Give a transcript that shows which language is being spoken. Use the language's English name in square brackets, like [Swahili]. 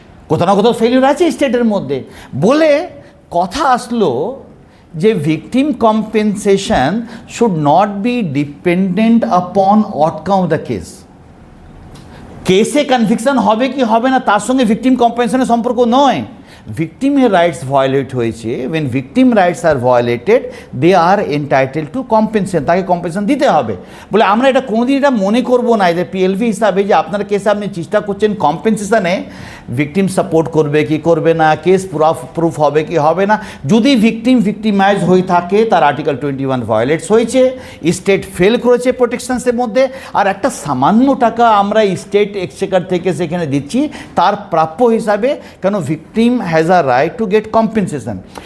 [Bangla] কোথাও না কোথাও ফেলিওর আছে স্টেটের মধ্যে। বলে কথা আসলো যে [English] Victim compensation should not be dependent upon outcome of the case. [Bangla] কেসে কনভিকশন হবে কি হবে না তার সঙ্গে ভিকটিম কম্পেনসেশনের সম্পর্ক নয়। ভিকটিমের রাইটস ভায়োলেট হয়েছে, [English] when victim rights are violated they are entitled to compensation, [Bangla] তাকে কম্পেনসেশন দিতে হবে। বলে আমরা এটা কোনোদিন এটা মনে করবো না যে পিএলভি হিসাবে যে আপনার কেসে আপনি চেষ্টা করছেন কম্পেনসেশনে, ভিকটিম সাপোর্ট করবে কি করবে না, কেস প্রুফ হবে কি হবে না। যদি ভিকটিমাইজ হয়ে থাকে, তার আর্টিকেল 21 ভায়োলেটস হয়েছে, স্টেট ফেল করেছে প্রোটেকশনসের মধ্যে, আর একটা সামান্য টাকা আমরা স্টেট এক্সচেকার থেকে সেখানে দিচ্ছি তার প্রাপ্য হিসাবে, কেন [English] Victim has a right to get compensation.